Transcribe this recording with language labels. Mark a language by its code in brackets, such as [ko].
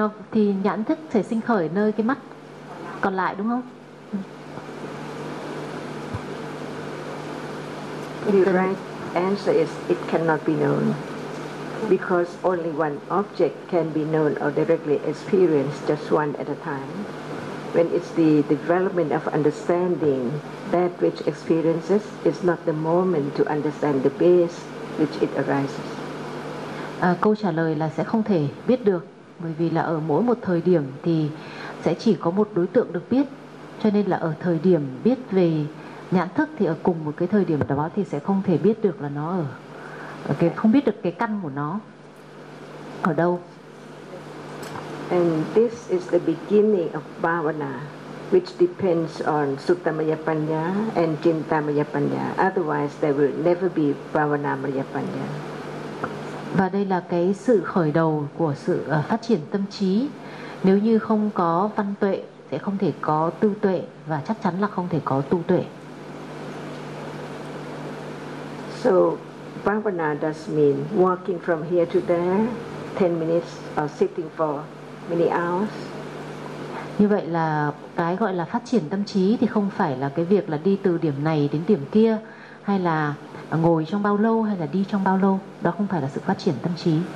[vi] thì nhãn thức sẽ sinh khởi nơi cái mắt còn lại đúng không? [en] The right answer is it cannot be known, because only one object can be known or directly experienced just one at a time. When it's the development of understanding, that which experiences is not the moment to understand the base which it arises. [vi] Câu trả lời là sẽ không thể biết được, bởi vì là ở mỗi một thời điểm thì sẽ chỉ có một đối tượng được biết, cho nên là ở thời điểm biết về nhãn thức thì ở cùng một cái thời điểm đó thì sẽ không thể biết được là nó ở cái, không biết được cái căn của nó ở đâu. [en] And this is the beginning of bhavana, which depends on suttamaya panya and chintamaya panya. Otherwise, there will never be bhavanamaya panya. [vi] Và đây là cái sự khởi đầu của sự phát triển tâm trí. Nếu như không có văn tuệ, sẽ không thể có tư tuệ, và chắc chắn là không thể có tu tuệ. [en] So, bhavana does mean walking from here to there, 10 minutes, or sitting for many hours. [vi] Như vậy là cái gọi là phát triển tâm trí thì không phải là cái việc là đi từ điểm này đến điểm kia, hay là ngồi trong bao lâu, hay là đi trong bao lâu. Đó không phải là sự phát triển tâm trí.